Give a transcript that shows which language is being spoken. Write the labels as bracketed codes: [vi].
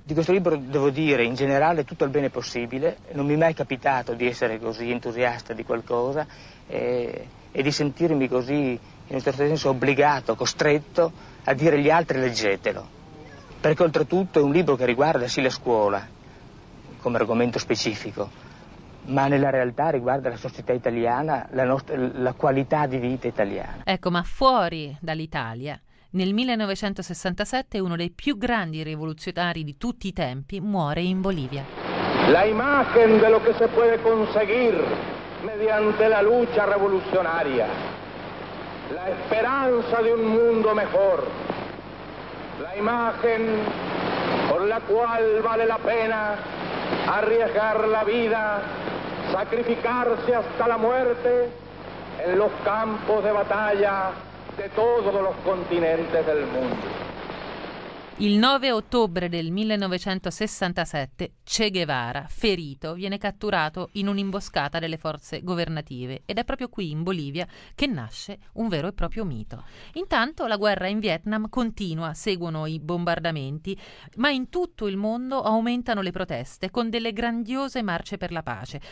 [it] Di questo libro devo dire in generale tutto il bene possibile. Non mi è mai capitato di essere così entusiasta di qualcosa e di sentirmi così, in un certo senso, obbligato, costretto a dire agli altri: leggetelo, perché oltretutto è un libro che riguarda sì la scuola come argomento specifico, ma nella realtà riguarda la società italiana, la qualità di vita italiana. Ecco, ma fuori dall'Italia, nel 1967 uno dei più grandi rivoluzionari di tutti i tempi muore in Bolivia. [es] La imagen de lo que se puede conseguir mediante la lucha revolucionaria, la esperanza de un mundo mejor, la imagen por la cual vale la pena arriesgar la vida, sacrificarse hasta la muerte en los campos de batalla de todos los continentes del mundo. [it] Il 9 ottobre del 1967 Che Guevara, ferito, viene catturato in un'imboscata delle forze governative ed è proprio qui in Bolivia che nasce un vero e proprio mito. Intanto la guerra in Vietnam continua, seguono i bombardamenti, ma in tutto il mondo aumentano le proteste con delle grandiose marce per la pace.